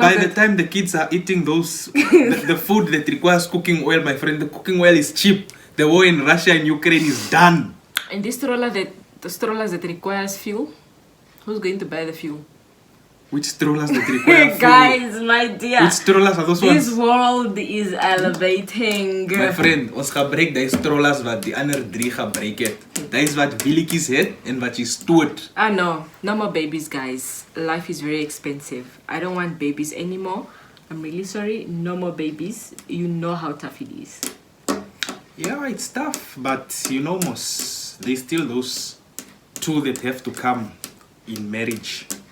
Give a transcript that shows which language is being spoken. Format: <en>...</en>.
<en>By the time the kids are eating those... the food that requires cooking oil, my friend, the cooking oil is cheap. The war in Russia and Ukraine is done. And this the strollers that requires fuel, who's going to buy the fuel? Which strollers that require fuel? Guys, my dear. Which strollers are those ones? This world is elevating.</en> <af>My friend, ons gebruik die strollers wat die ander 3 gebruik het. Dit is wat billetjies het en wat jy stoot.</af> <en>No more babies, guys. Life is very expensive. I don't want babies anymore. I'm really sorry. No more babies. You know how tough it is. Yeah, it's tough, but mos, there's still those 2 that have to come in marriage.</en>